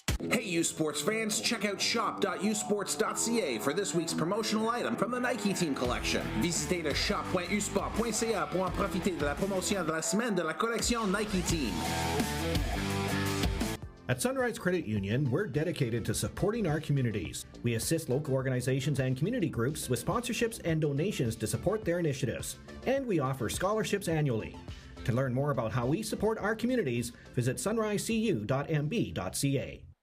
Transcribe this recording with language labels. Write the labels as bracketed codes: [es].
[en] Hey U Sports fans, check out shop.usports.ca for this week's promotional item from the Nike Team collection. [fr] Visitez le shop.usport.ca pour en profiter de la promotion de la semaine de la collection Nike Team. [en] At Sunrise Credit Union, we're dedicated to supporting our communities. We assist local organizations and community groups with sponsorships and donations to support their initiatives. And we offer scholarships annually. To learn more about how we support our communities, visit sunrisecu.mb.ca.